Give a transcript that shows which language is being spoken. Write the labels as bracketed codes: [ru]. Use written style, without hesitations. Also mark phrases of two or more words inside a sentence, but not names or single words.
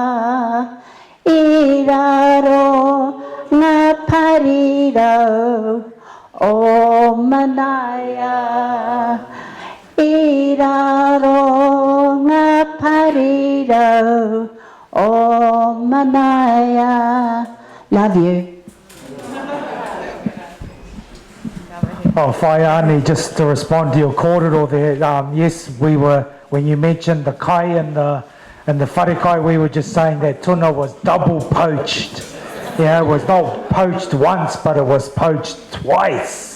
[mi] I raro ngā parirau, o Manaia. I raro ngā parirau, o Manaia. [en] Love you. Oh, Whaiani, just to respond to your kōrero there, yes, we were, when you mentioned the kai and the wharekai, we were just saying that tuna was double poached. Yeah, it was not poached once, but it was poached twice.